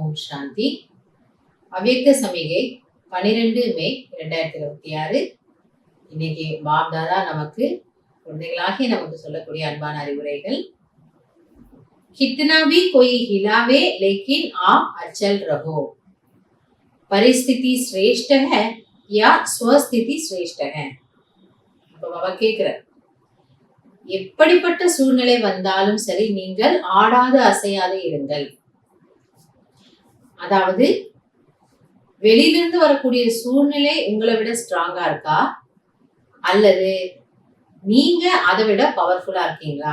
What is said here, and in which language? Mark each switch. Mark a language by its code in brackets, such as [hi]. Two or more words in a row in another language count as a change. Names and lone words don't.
[ta] சாந்தி. அவ்யக்த சமிகை 12 மே 2026. இன்னைக்கு பாப் தாதா நமக்கு குழந்தைகளாகிய நமக்கு சொல்லக்கூடிய அன்பான அறிவுரைகள். [hi] कितना भी कोई हिलावे लेकिन आप अचल रहो. परिस्थिति श्रेष्ठ है या स्वस्थिति श्रेष्ठ है. [ta] அப்ப பாபா கேக்குறார், எப்படிப்பட்ட சூழ்நிலை வந்தாலும் சரி நீங்கள் ஆடாது அசையாது இருங்கள். அதாவது வெளியிலிருந்து வரக்கூடிய சூழ்நிலை உங்களை விட ஸ்ட்ராங்கா இருக்கா அல்லது நீங்க அதை விட பவர்ஃபுல்லா இருக்கீங்களா?